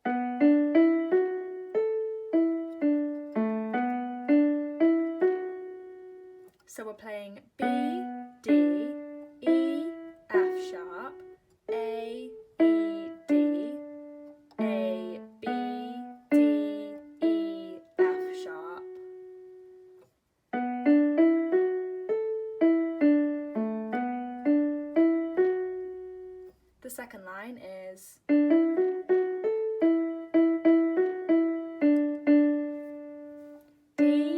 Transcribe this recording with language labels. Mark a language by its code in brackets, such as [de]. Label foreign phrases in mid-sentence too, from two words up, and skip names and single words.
[en] so we're playing B, D, E, F sharp, A, E, D, A, B, D, E, F sharp. The second line is D,